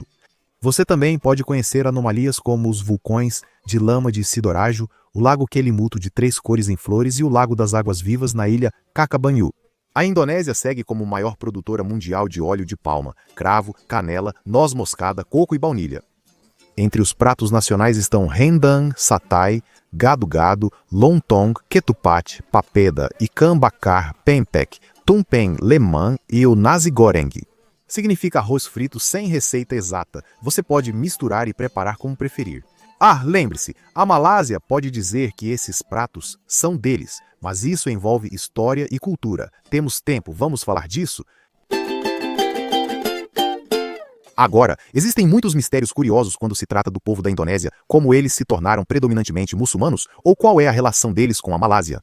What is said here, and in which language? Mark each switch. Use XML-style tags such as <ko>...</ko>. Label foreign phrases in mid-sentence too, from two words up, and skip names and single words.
<pt>Você também pode conhecer anomalias como os vulcões de lama de Sidorágio, o Lago Kelimutu de 3 cores em flores e o Lago das Águas Vivas na ilha Kakabanyu. A Indonésia segue como maior produtora mundial de óleo de palma, cravo, canela, noz moscada, coco e baunilha. Entre os pratos nacionais estão rendang, satay, gado-gado, lontong, ketupat, papeda, ikan bakar, pempek, tumpeng, lemang e o nasi goreng. Significa arroz frito sem receita exata. Você pode misturar e preparar como preferir. Ah, lembre-se, a Malásia pode dizer que esses pratos são deles, mas isso envolve história e cultura. Temos tempo, vamos falar disso? Agora, existem muitos mistérios curiosos quando se trata do povo da Indonésia, como eles se tornaram predominantemente muçulmanos, ou qual é a relação deles com a Malásia.</pt>